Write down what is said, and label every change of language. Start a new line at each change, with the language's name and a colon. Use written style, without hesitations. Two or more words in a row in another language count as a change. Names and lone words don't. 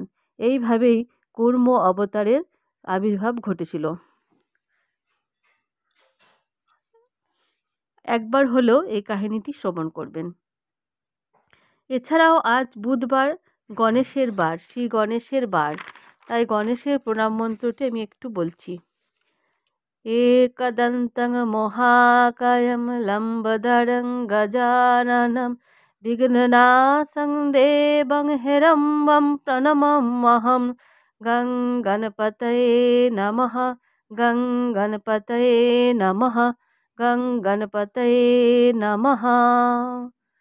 Bangla: এইভাবেই কূর্ম অবতারের আবির্ভাব ঘটেছিল। একবার হলেও এই কাহিনীটি শ্রবণ করবেন। এছাড়াও আজ বুধবার, গণেশের বার, শ্রী গণেশের বার, তাই গণেশের প্রণাম মন্ত্রটি আমি একটু বলছি।
Sanskrit: एकदन्तं महाकायं लम्बोदरं गजाननं विघ्ननाशं देवं हिरम्बं प्रणमाम्यहं। गं गणपतये नमः, गं गणपतये नमः, गं गणपतये नमः।